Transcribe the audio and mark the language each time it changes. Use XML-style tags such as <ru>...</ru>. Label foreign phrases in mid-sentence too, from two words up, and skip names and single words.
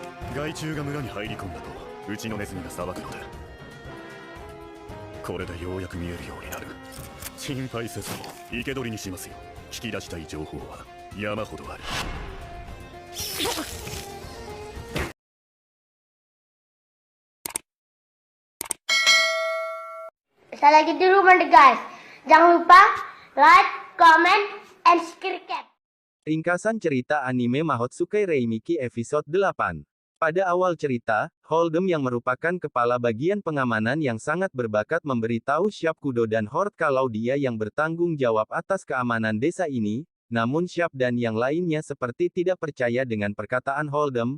<ja>害虫が村に入り込んだとうちのネズミが騒ぐのだ。これでようやく見えるようになる。心配せず生け捕りにしますよ。聞き出したい情報は山ほどある。</ja> <id>Saya lagi di rumah nih guys. Jangan lupa</id> <en>like, comment, and subscribe.</en> <id>Ringkasan cerita anime Mahotsukai Reimiki episode 8. Pada awal cerita, Holdem yang merupakan kepala bagian pengamanan yang sangat berbakat memberitahu Shyapkudo dan Horde kalau dia yang bertanggung jawab atas keamanan desa ini, namun Syap dan yang lainnya seperti tidak percaya dengan perkataan Holdem.</id>